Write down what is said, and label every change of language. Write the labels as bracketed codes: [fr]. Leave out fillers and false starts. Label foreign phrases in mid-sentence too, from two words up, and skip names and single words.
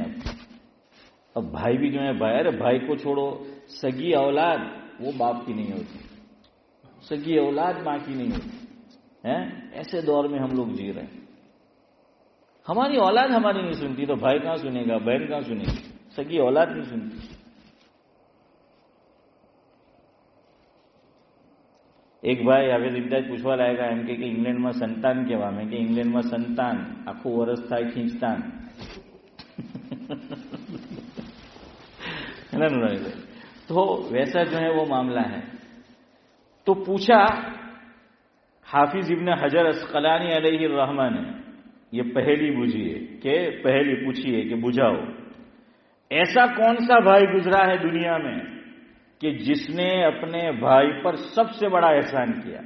[ur] اب بھائی بھی جو ہے، بھائی کو چھوڑو، سگی اولاد وہ باپ کی نہیں ہوتی، سگی اولاد ماں کی نہیں ہوتی ہیں. ایسے دور میں ہم لوگ جی رہے ہیں. ہماری اولاد ہماری نہیں سنتی تو بھائی کہاں سنے گا، بہن کہاں سنے گی، سگی اولاد نہیں سنتی. ایک بھائی [gu] حافظ امتیاز પૂછવા લાગ્યા એમ કે ઇંગ્લેન્ડમાં સંતાન કહેવા. મેં કે ઇંગ્લેન્ડમાં સંતાન આખું વરસ થાય ખીંચતાન. [ur] تو ویسا جو ہے وہ معاملہ ہے. تو پوچھا حافظ ابن حجر اسقلانی علیہ الرحمہ نے، یہ پہلی بوجھیے کہ پہلی پوچھیے کہ بجھاؤ، ایسا کون سا بھائی گزرا ہے دنیا میں کہ جس نے اپنے بھائی پر سب سے بڑا احسان کیا؟